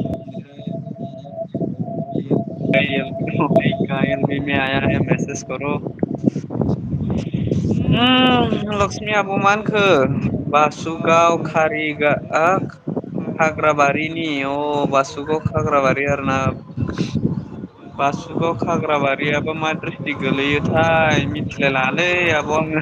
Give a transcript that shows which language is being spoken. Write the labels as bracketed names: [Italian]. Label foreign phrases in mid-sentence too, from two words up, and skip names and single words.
[Hindi] एल बी में आया है मैसेज करो। [Bodo] लक्समि आब' मा होनखो बासुगाव खाग्राबारिनि अ बासुगाव खाग्राबारि आरोना। बासुगाव खाग्राबारियाबो मा डिस्ट्रिक्ट गोलैयोथाय मिथिलाय लाङालै आब' आङो।